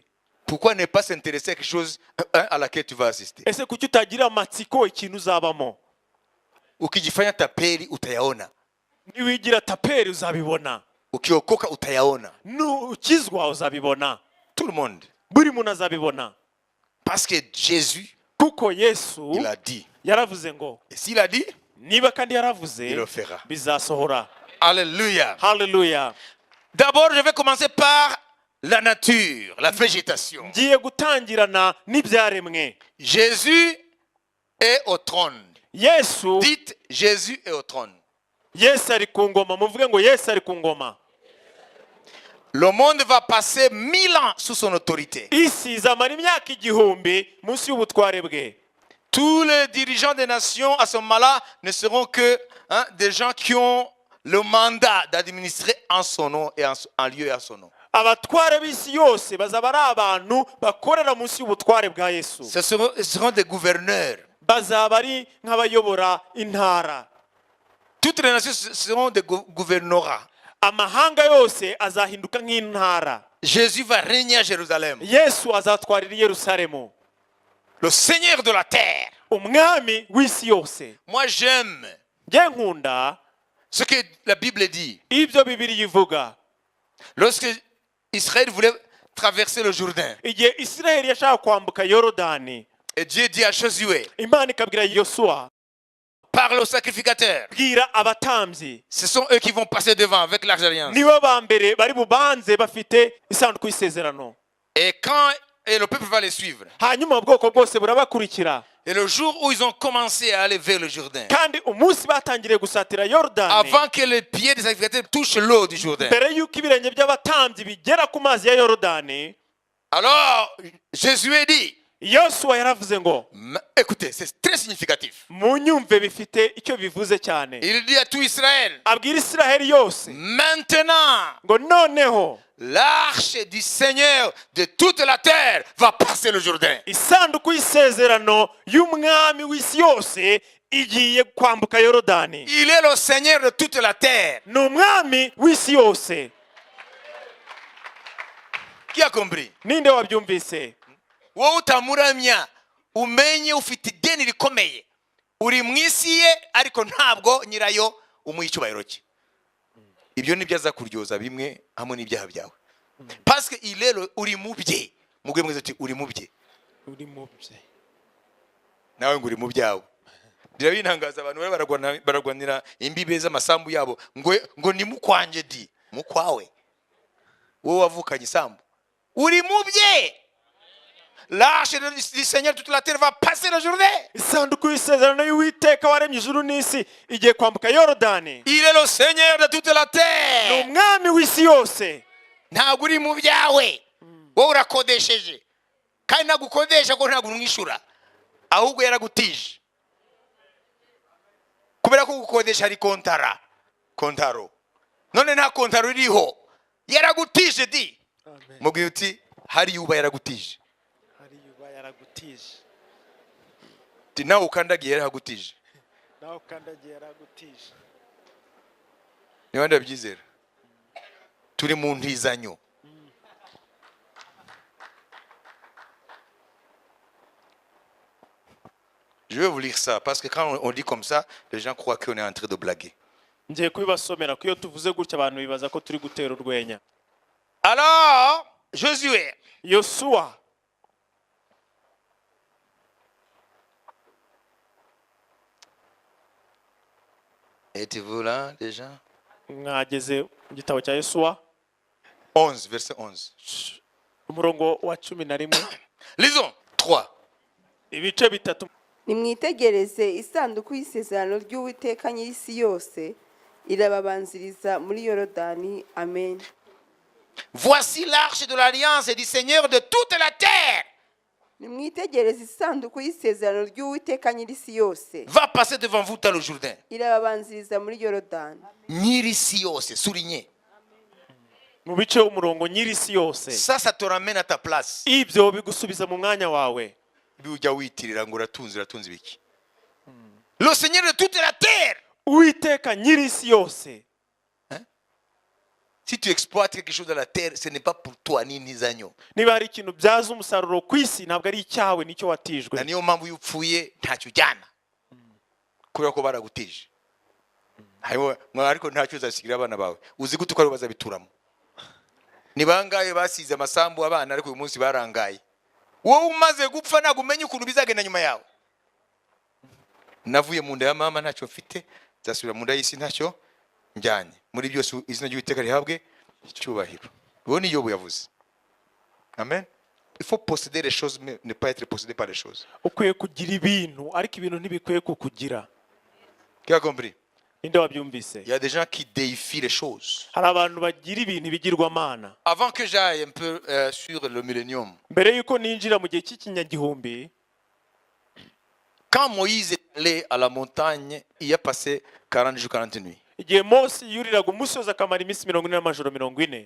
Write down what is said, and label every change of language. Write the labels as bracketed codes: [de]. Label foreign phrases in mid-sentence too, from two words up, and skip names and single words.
[fr] Pourquoi ne pas s'intéresser à quelque chose à laquelle tu vas assister? [rw] Ese kuki utagira amatsiko ikintu uzabamo? [sw] Ukijifanya tapeli utayaona. [rw] Niwigira taperi uzabibona. [sw] Ukiokoka utayaona. [rw] Nukizwa uzabibona. [fr] Tout le monde. [rw] Buri muntu azabibona. [fr] Parce que Jésus, [rw] Kuko Yesu [fr] il a dit. [rw] yaravuze ngo [fr] Et s'il a dit, [rw] niba kandi yaravuze [fr] il le fera. [rw] bizasohora. [fr] Alléluia. [rw] Hallelujah. [fr] D'abord, je vais commencer par la nature, la végétation. [rw] Ngiye gutangirana n'ibyaremwe. [fr] Jésus est au trône. [rw] Yesu [fr] Dites, Jésus est au trône. [rw] Yesu ari ku ngoma. Muvuge ngo Yesu ari ku ngoma. [fr] Le monde va passer 1000 ans sous son autorité. [rw] Isi izamara imyaka igihumbi munsi y'ubutware bwe. [fr] Tous les dirigeants des nations à ce moment-là ne seront que des gens qui ont le mandat d'administrer en son nom et en lieu et à son nom. [rw] Abatware b'isi yose bazaba ari abantu bakorera munsi y'ubutware bwa Yesu. [fr] Ce seront des gouverneurs. [rw] Bazaba ari nk'abayobora intara. [fr] Toutes les nations seront des gouvernorats. [rw] Amahanga yose azahinduka nk'intara. [fr] Jésus va régner à Jérusalem. [rw] Yesu azatwarira i Yerusalemu. [fr] Le Seigneur de la terre. [rw] Umwami w'isi yose. [fr] Moi j'aime [rw] Nge nkunda [fr] ce que la Bible dit. [rw] ibyo Bibiliya ivuga. [fr] Lorsque Israël voulait traverser le Jourdain, [rw] Igihe Isiraheli yashaka kwambuka Yorodani, [fr] et Dieu dit à Josué, [rw] Imana ikabwira Yosuwa, [fr] parle aux sacrificateurs. [rw] bwira abatambyi, [fr] Ce sont eux qui vont passer devant avec l'arche d'alliance. [rw] nibo ba mbere bari bubanze bafite isanduku y'isezerano. [fr] Et le peuple va les suivre. [rw] Hanyuma ubwoko bwose burabakurikira. [fr] Et le jour où ils ont commencé à aller vers le Jourdain, [rw] Kandi umunsi batangiriye gusatira Yorodani, [fr] avant que les pieds des sacrificateurs touchent l'eau du Jourdain, [rw] mbere y'uko ibirenge by'abatambyi bigera ku mazi ya Yorodani, [fr] alors Josué dit, [rw] Yosuwa yaravuze ngo, [fr] écoutez, c'est très significatif. [rw] munyumve bifite icyo bivuze cyane. [fr] Il dit à tout Israël, [rw] Abwira Isiraheli yose [fr] maintenant, [rw] ngo noneho [fr] l'arche du Seigneur de toute la terre va passer le Jourdain. [rw] isanduku y'isezerano y'umwami w'isi yose igiye kwambuka Yorodani. [fr] Il est le Seigneur de toute la terre. [rw] Ni umwami w'isi yose. [fr] Qui a compris? [rw] Ninde wabyumvise? Wowe utamuramya umenye ufite ideni rikomeye. uri mu isi ye ariko ntabwo nyirayo umuha icyubahiro cye. Ibyo nibyo aza kuryoza bimwe hamwe n'ibyaha byawe. [fr] Parce que il est [rw] uri mu bye. Mugwe mwiza ati uri mu bye. uri mu bye. Nawe ngo uri mu byawe. Birabintangaza abantu baragwanira imbibe z'amasambu yabo ngo ni mukwanje di. Mukwawe. Wowe wavukanye isambu. Uri mu bye. [fr] L'arche du Seigneur toute la terre va passer la journée. [rw] Isanduku y'isezerano y'Uwiteka waremye ijuru n'isi igiye kwambuka Yorodani. [fr] Il est le Seigneur de toute la terre. [rw] Ni umwami w'isi yose. Ntabwo uri mu byawe. Wowe urakodesheje. Kandi nagukodesha ko ntabwo umwishura. Ahubwo yaragutije. Kubera ko gukodesha ari kontaro. None nta kontaro iriho. Yaragutije di. Amen. Mubwiye uti hari yuba yaragutije. Yaragutije. Nawe ukandagiye yaragutije. Nawe ukandagiye yaragutije. Niba ndabyizera. Turi mu ntizanyo. [fr] Je vais vous lire ça parce que quand on dit comme ça, les gens croient qu'on est en train de blaguer. [rw] Ngiye kubibasomera ko iyo tuvuze gutya abantu bibaza ko turi gutera urwenya. [fr] Alors, Josué. [rw] Yosuwa. [fr] Êtes-vous là déjà? [rw] Mwageze mu gitabo cya Yosuwa [fr] 11, verset 11. [rw] umurongo wa 11. [fr] Lisons. 3. [rw] Ibice bitatu. nimwitegereze isanduku y'isezerano ry'Uwiteka nyir'isi yose irababanziriza muri Yorodani. Amen. [fr] Voici l'arche de l'alliance du Seigneur de toute la terre. [rw] nimwitegereze isanduku y'isezerano ry'Uwiteka nyir'isi yose [fr] Va passer devant vous dans le Jourdain. [rw] irababanziriza muri Yorodani. Nyir'isi yose, souligné. Mu bice umurongo nyir'isi yose. [fr] Ça te ramène à ta place. [rw] Ibyo bigusubiza mu mwanya wawe. Bijya witirira ngo uratunze ibiki. [fr] Le Seigneur de toute la terre. [rw] Uwiteka nyir'isi yose. [fr] Si tu exploites quelque chose dans la terre, ce n'est pas pour toi [rw] ni ntizanyo. Niba hari ikintu byaza umusaruro ku isi ntabwo ari icyawe nicyo watijwe. Na niyo mpamvu yupfuye ntacyo ujyana. Kubera ko baragutije. Ariko ntacyo uzasigira abana bawe. Uzi gute ko ari bazabituramo. Ni bangaye basize amasambu abana ariko uyu munsi barangaye. Wowe umaze gupfa ntabwo umenye ukuntu bizagenda nyuma yawe. Navuye mu nda ya mama ntacyo mfite, zasubira mu nda y'isi ntacyo njyanye. Muri byose izina ry'Uwiteka rihabwe icyubahiro. Uwo ni Yobu yavuze. Amen. [fr] Il faut posséder les choses mais ne pas être possédé par les choses. [rw] Ukwiye kugira ibintu ariko ibintu ntibikwiye kukugira. [fr] Qui a compris? [rw] Ninde wabyumvise? [fr] Il y a des gens qui déifient les choses. [rw] Hari abantu bagira ibintu bigirwamana. [fr] Avant que j'aille un peu sur le millénium. [rw] Mbere yuko ninjira mu gihe cy'ikinyagihumbi, [fr] Quand Moïse est allé à la montagne, il a passé 40 jours 40 nuits. [rw] igihe Mose yuriraga umusozi akamara iminsi 40 n'amajoro 40